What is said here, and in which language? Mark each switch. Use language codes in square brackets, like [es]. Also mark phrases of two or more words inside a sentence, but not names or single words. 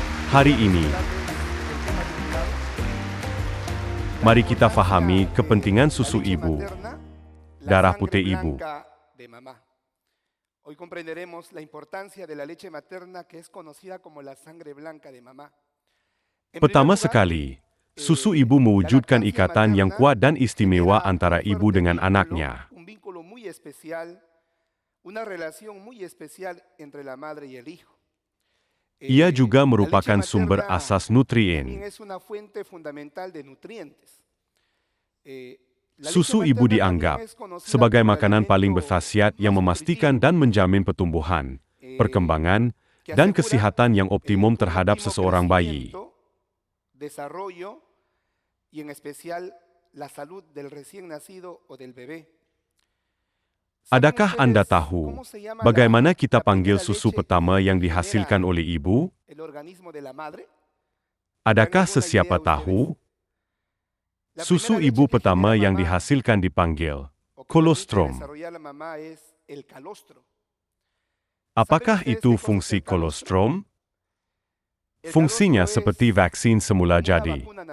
[ms] Hari ini, mari kita fahami kepentingan susu ibu, darah putih ibu. [es] Hoy comprenderemos la importancia de la leche materna que es conocida como la sangre blanca de mamá. [ms] Pertama sekali, susu ibu mewujudkan ikatan yang kuat dan istimewa antara ibu dengan anaknya. [es] Un vínculo muy especial, una relación muy especial entre la madre y el hijo. [ms] Ia juga merupakan sumber asas nutrien. [es] También es una fuente fundamental de nutrientes. [ms] Susu ibu dianggap sebagai makanan paling berkhasiat yang memastikan dan menjamin pertumbuhan, perkembangan, dan kesihatan yang optimum terhadap seseorang bayi. [es] Desarrollo y en especial la salud del recién nacido o del bebé. [ms] Adakah Anda tahu bagaimana kita panggil susu pertama yang dihasilkan oleh ibu? [es] El organismo de la madre. [ms] Adakah sesiapa tahu? Susu ibu pertama yang dihasilkan dipanggil kolostrum. Apakah itu fungsi kolostrum? Fungsinya seperti vaksin semula jadi.